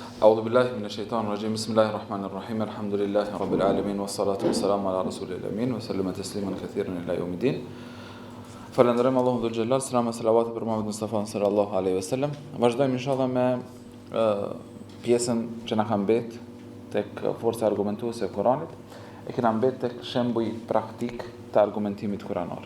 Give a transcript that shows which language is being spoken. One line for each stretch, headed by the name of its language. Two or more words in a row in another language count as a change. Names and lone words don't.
Arabic: أعوذ بالله من الشيطان الرجيم بسم الله الرحمن الرحيم الحمد لله رب العالمين والصلاة والسلام على رسول الأمين وسلم تسليما كثيرا إلى يوم الدين
Albanian: Falenderojmë Allahun dhul xhelal, selam e salavat për Muhamedit Mustafa sallallahu alaihi wasallam. Vazhdojmë inshallah me pjesën që na ka mbet tek forca argumentuese e Kuranit. E kena mbet tek shembuj praktik të argumentimit kuranor.